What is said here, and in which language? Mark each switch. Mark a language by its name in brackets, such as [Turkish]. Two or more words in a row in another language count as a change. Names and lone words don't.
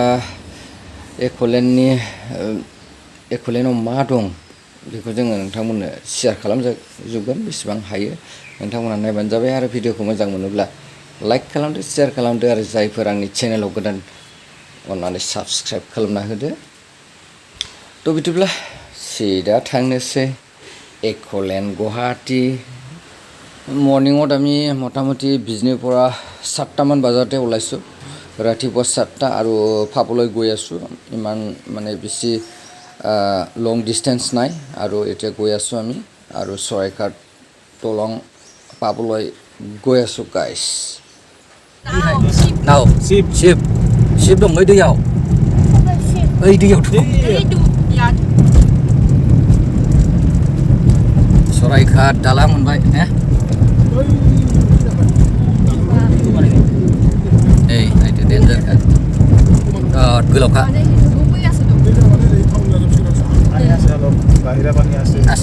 [Bodo] एकलेण्डआव मा दं बेखौ जोङो नोंथांमोननो शेयार खालामजोबगोन बेसेबां हायो नोंथांमोना नायबानो जाबाय आरो भिडिअखौ मोजां मोनोब्ला लाइक खालामदो शेयार खालामदो आरो जायफोर आंनि चेनेलाव गोदान अन्नानै साबस्क्राइब खालामना होदो थ' बिदिब्ला सिदा थांनोसै एकलेण्ड गुवाहाटी मर्निंआव [Assamese] আমি মোটামুটি বিজনীৰ পৰা 7টামান বজাতে ওলাইছোঁ ৰাতিপুৱা 7টা আৰু পাবলৈ গৈ আছোঁ ইমান মানে বেছি [English] long distance [Assamese] নাই আৰু এতিয়া গৈ আছোঁ আমি আৰু চৰাইঘাট দলং পাবলৈ গৈ আছোঁ গাইস [Bodo] नाव सिप दं ओइ दैयाव ओइ दैयाव दं सरायघाट दालां मोनबाय ने ओइ नायदो डेन्जारखा बिराद गोलावखा [Assamese] বাহিৰা পানী আছে আছে